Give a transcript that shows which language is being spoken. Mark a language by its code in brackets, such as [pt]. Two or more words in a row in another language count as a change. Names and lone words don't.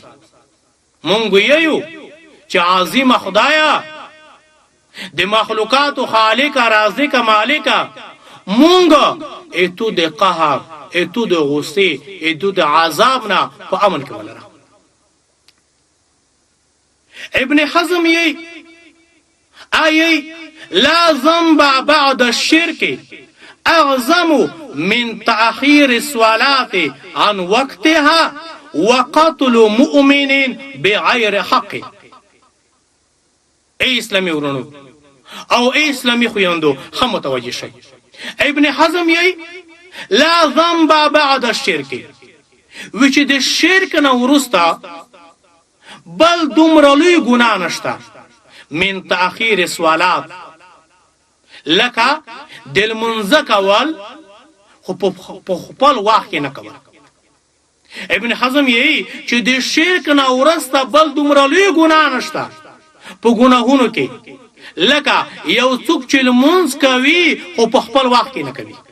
[ps] مونږ یو چې عظیمه خدایا د مخلوقات خالق رازق مالک مونږ ایتو د قهر ایتو د غصه ایتو د عذاب نه په امن کې ولره. [ar] ابن حزم یې لا ذنب بعد الشرك اعظم من تأخير الصلاة عن وقتها وقتل مؤمن بغير حق. [ps] ای اسلامی ورونو او ای اسلامی خویندو هم متوجه شئ. ابن حزم یې [ar] لا ذنب بعد الشرك [ps] و چې د شرک نه وروسته بل دومره لوی ګناه نشته [ar] من تأخیر الصلاة [ps] لکه د لمونځ کول خو په خپل وخت کې نه کول. ابن حزم یې چې د شرک نه وروسته بل دومره لوی ګناه نشته په ګناهونو کې لکه یو څوک چې لمونځ کوي خو په خپل وخت کې نه کوي.